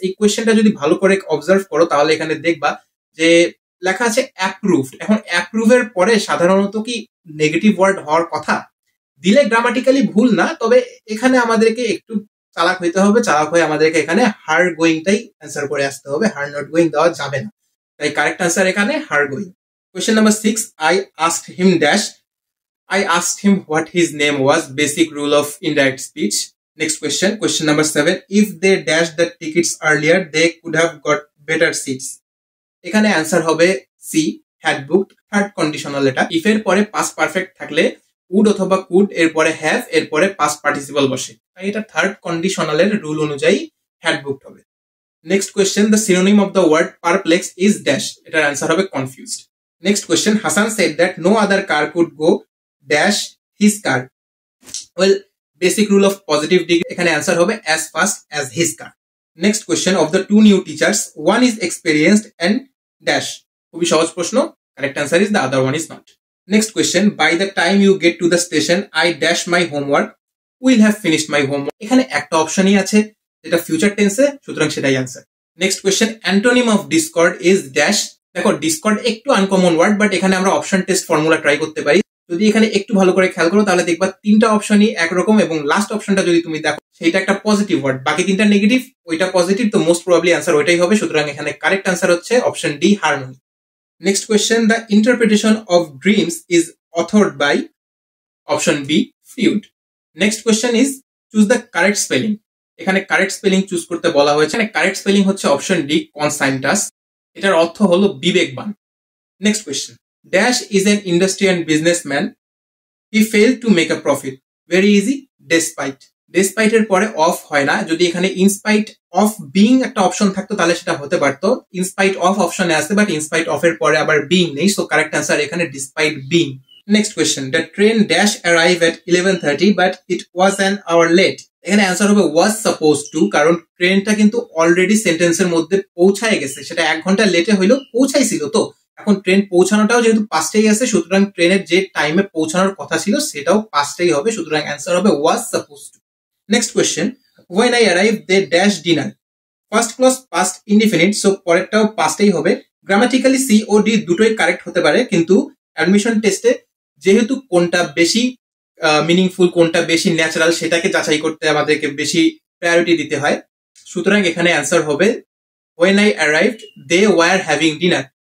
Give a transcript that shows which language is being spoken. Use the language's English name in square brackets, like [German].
[Bangla] এই কোয়েশ্চেনটা যদি ভালো করে অবজার্ভ করো তাহলে এখানে দেখবা যে লেখা আছে অ্যাপ্রুভড। এখন অ্যাপ্রুভের পরে সাধারণত কি নেগেটিভ ওয়ার্ড হওয়ার কথা? দিলে গ্রামাটিক্যালি ভুল না, তবে এখানে আমাদেরকে একটু চালাক হইতে হবে। চালাক হয়ে আমাদেরকে এখানে হার গোয়িংটাই অ্যান্সার করে আসতে হবে, হার নট গোয়িং দেওয়া যাবে না। তাই কারেক্ট আনসার এখানে হার going. [English] Question number 6, I asked him dash. I asked him what his name was. Basic rule of indirect speech. Next question. Question number 7, if they dashed the tickets earlier, they could have got better seats. [Bangla] এখানে answer হবে C, [English] had booked. [Bangla] Third conditional এটা। If এর পরে past perfect থাকলে would অথবা could এর পরে have এর পরে পাস্ট পার্টিসিপল বসে, তাই এটা থার্ড কন্ডিশনালের রুল অনুযায়ী [English] had booked [Bangla] হবে। [English] Next question, the synonym of the word perplex is dash. [Bangla] এটার অ্যান্সার হবে confused. [English] Next question, Hassan said that no other car could go dash his car. Well, basic rule of positive degree, [Bangla] এখানে answer হবে [English] as fast as his car. Next question, of the two new teachers, one is experienced and dash. [Bangla] খুবই সহজ প্রশ্ন, [English] correct answer is the other one is not. Next question, by the time you get to the station, I dash my homework, will have finished my homework. [Bangla] এখানে একটা অপশনই আছে যেটা future টেন্সে, সুতরাং সেটাই answer. [English] Next question, antonym of discord is dash. [Bangla] দেখো, Discord একটু uncommon word, but এখানে আমরা অপশন টেস্ট ফর্মুলা ট্রাই করতে পারি। যদি এখানে একটু ভালো করে খেয়াল করো তাহলে দেখবা তিনটা অপশনই একরকম, এবং লাস্ট অপশনটা যদি তুমি দেখো সেটা একটা পজিটিভ ওয়ার্ড, বাকি তিনটা নেগেটিভ, ওইটা পজিটিভ, তো মোস্ট প্রবাবলি আনসার ওইটাই হবে। সুতরাং এখানে কারেক্ট আনসার হচ্ছে option D, harmony. [English] Next question, the interpretation of dreams is authored by option B, Freud. Next question is choose the correct spelling. [Bangla] এখানে কারেক্ট স্পেলিং চুজ করতে বলা হয়েছে। কারেক্ট স্পেলিং হচ্ছে অপশন ডি, কনসাইন্টাস। এটার অর্থ হলো বিবেকবান। [English] Next question, dash is an industry and businessman, he fail to make a profit. [Bangla] Very easy, despite. Despite এর পরে অফ হয় না, যদি এখানে ইনস্পাইট অফ বিং একটা অপশন থাকতো তাহলে সেটা হতে পারতো। ইনস্পাইট অফ অপশনে আছে, বাট ইনস্পাইট অফ এর পরে আবার বিং নেই, সো কারেক্ট অ্যান্সার এখানে despite being. [English] Next question, the train dash arrive at 11:30 but it was an hour late. [Bangla] এখানে অ্যান্সার হবে ওয়াজ সাপোজ টু, কারণ ট্রেনটা কিন্তু অলরেডি সেন্টেন্সের মধ্যে পৌঁছায় গেছে, সেটা 1 ঘন্টা লেটে হইলেও পৌঁছাইছিল। তো এখন ট্রেন পৌঁছানোটাও যেহেতু 5টাই আছে, সুতরাং ট্রেনের যে টাইমে পৌঁছানোর কথা ছিল সেটাও 5টাই হবে, সুতরাং অ্যান্সার হবে ওয়াজ suppose two. [English] Next question, when I arrived they dash dinner. [Bangla] First clause past indefinite, so পরেরটাও পাস্টেই হবে। গ্রামাটিক্যালি সি ও ডি দুটোই কারেক্ট হতে পারে, কিন্তু অ্যাডমিশন টেস্টে যেহেতু কোনটা বেশি মিনিংফুল, কোনটা বেশি ন্যাচারাল, সেটাকে যাচাই করতে আমাদেরকে বেশি প্রায়োরিটি দিতে হয়, সুতরাং এখানে অ্যান্সার হবে [English] when I arrived they were having dinner.